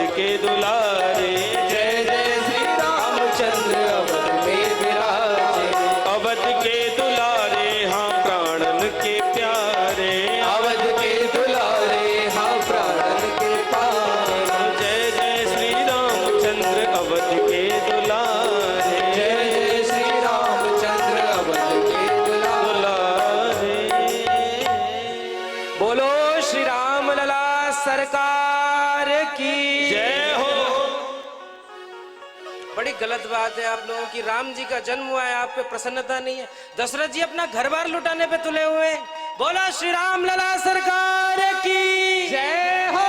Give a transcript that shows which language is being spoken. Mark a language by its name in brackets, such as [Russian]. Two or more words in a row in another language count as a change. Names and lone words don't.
[Hindi] दुलारे, जय जय श्री रामचंद्र अवध में विराजे, अवध के दुलारे हाँ प्राणन के प्यारे, अवध के दुलारे हाँ प्राणन के पारे, जय जय श्री रामचंद्र अवध के दुलारे, जय जय श्री रामचंद्र अवध के दुलारे। बोलो श्री राम लला सरकार की जय हो। बड़ी गलत बात है आप लोगों की, राम जी का जन्म हुआ है, आप पे प्रसन्नता नहीं है। दशरथ जी अपना घर बार लुटाने पे तुले हुए हैं। बोलो श्री राम लला सरकार की जय हो।